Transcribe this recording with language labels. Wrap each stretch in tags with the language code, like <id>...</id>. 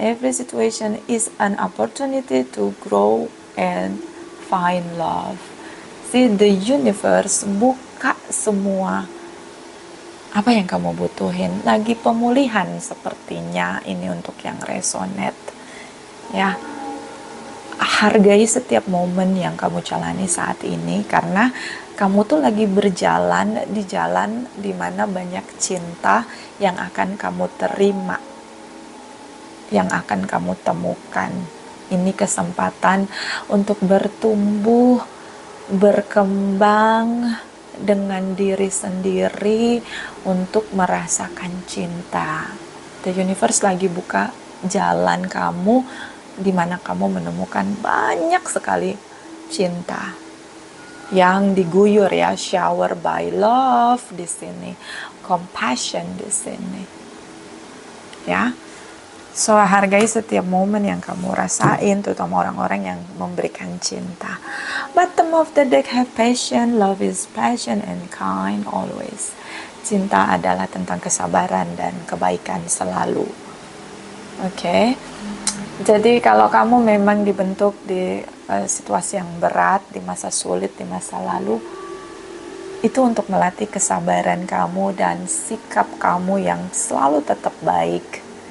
<en>Every situation is an opportunity to grow and find love. See, the universe</en> <id>buka semua apa yang kamu butuhin. Lagi pemulihan sepertinya ini untuk yang resonate ya. Hargai setiap momen yang kamu jalani saat ini, karena kamu tuh lagi berjalan di jalan dimana banyak cinta yang akan kamu terima, yang akan kamu temukan. Ini kesempatan untuk bertumbuh, berkembang dengan diri sendiri untuk merasakan cinta.</id> <en>The universe</en> <id>lagi buka jalan kamu di mana kamu menemukan banyak sekali cinta yang diguyur ya,</id> <en>shower by love</en> <id>di sini, compassion di sini. Ya. So hargai setiap momen yang kamu rasain, terutama orang-orang yang memberikan cinta.</id> <en>Bottom of the deck have passion, love is passion and kind always.</en> <id>Cinta adalah tentang kesabaran dan kebaikan selalu. Oke. Jadi kalau kamu memang dibentuk di situasi yang berat, di masa sulit, di masa lalu, itu untuk melatih kesabaran kamu dan sikap kamu yang selalu tetap baik.</id>